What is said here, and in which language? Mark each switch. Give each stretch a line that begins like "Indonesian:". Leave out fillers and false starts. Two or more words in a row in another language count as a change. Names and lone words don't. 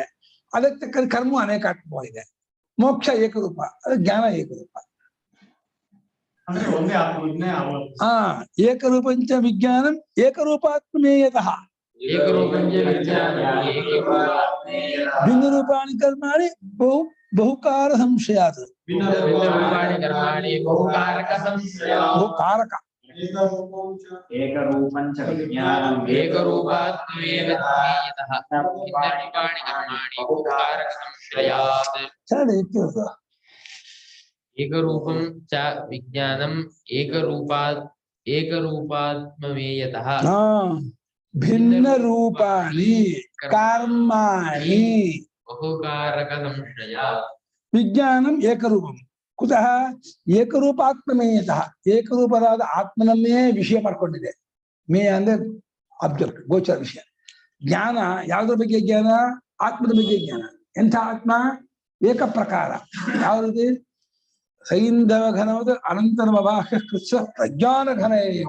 Kannada: ಅದಕ್ಕೆ ತಕ್ಕ ಕರ್ಮ ಅನೇಕಾತ್ಮವಾಗಿದೆ. ಮೋಕ್ಷ ಏಕರೂಪ, ಅದು ಜ್ಞಾನ ಏಕರೂಪ.
Sanskrit: ಏಕರೂಪಂಚ ವಿಜ್ಞಾನಂ ಏಕರೂಪಾತ್ಮೇಯತಃ ಭಿನ್ನ ರೂಪಾಣಿ ಕರ್ಮಾಣಿ ಬಹುಕಾರ ಸಂಶಯಾತ್. ಬಹುಕಾರಕ ಏಕರೂಪಂಚ ವಿಜ್ಞಾನಂ ಏಕರೂಪಂ ಚ ವಿಜ್ಞಾನಂ ಏಕರೂಪಾತ್ಮೇಯತಃ ಭಿನ್ನ ರೂಪಾಣಿ ಕರ್ಮಾಣಿ ಬಹುಕಾರಕ ಸಂಶಯ. ವಿಜ್ಞಾನಂ ಏಕರೂಪಂ ಕುತಃ ಏಕರೂಪಾತ್ಮೇಯತಃ.
Kannada: ಏಕರೂಪರಾದ ಆತ್ಮನನ್ನೇ ವಿಷಯ ಮಾಡ್ಕೊಂಡಿದೆ. ಮೇಯ ಅಂದ್ರೆ ಆಬ್ಜೆಕ್ಟ್, ಗೋಚರ ವಿಷಯ. ಜ್ಞಾನ ಯಾವುದ್ರ ಬಗ್ಗೆ ಜ್ಞಾನ? ಆತ್ಮದ ಬಗ್ಗೆ ಜ್ಞಾನ. ಎಂಥ ಆತ್ಮ? ಏಕ ಪ್ರಕಾರ. ಯಾವ ರೀತಿ?
Sanskrit: ಸೈಂಧವ ಘನವಾದ ಅನಂತರಮವಾಹ್ಯ ಕೃತ್ಯ ಪ್ರಜ್ಞಾನ ಘನ ಇವ.